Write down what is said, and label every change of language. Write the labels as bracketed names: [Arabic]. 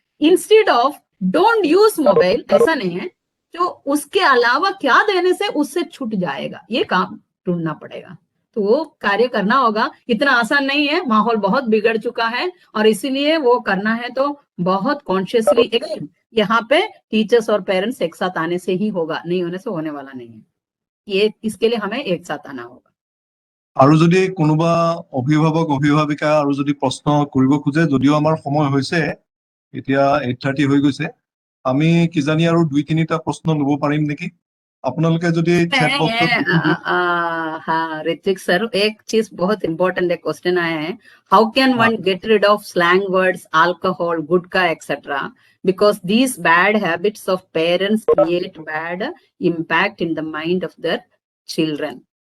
[English] instead of don't use mobile, [Hindi] ऐसा नहीं है, जो उसके अलावा क्या देने से उससे छूट जाएगा, ये काम ढूंढना पड़ेगा। तो वो कार्य करना होगा। इतना आसान नहीं है, माहौल बहुत बिगड़ चुका है और इसीलिए वो करना है तो बहुत कॉन्शियसली यहाँ पे टीचर्स और पेरेंट्स एक साथ आने से ही होगा, नहीं होने से होने वाला नहीं है। ये इसके लिए हमें एक साथ आना होगा। [Assamese] আৰু যদি কোনোবা অভিভাৱক অভিভাৱিকা আৰু যদি প্ৰশ্ন কৰিব খোজে, যদিও আমাৰ সময় হৈছে, এতিয়া 8:30 হৈ গৈছে, আমি কিজানি আৰু 2-3টা প্ৰশ্ন লব পাৰিম নেকি আপোনালোকে যদি chat box [Hindi] हाँ ऋत्विक सर, एक चीज बहुत इंपॉर्टेंट एक क्वेश्चन आया है, [English] How can one get rid of slang words, alcohol, gutkha etcetera, because these bad habits of parents create bad impact in the mind of their children.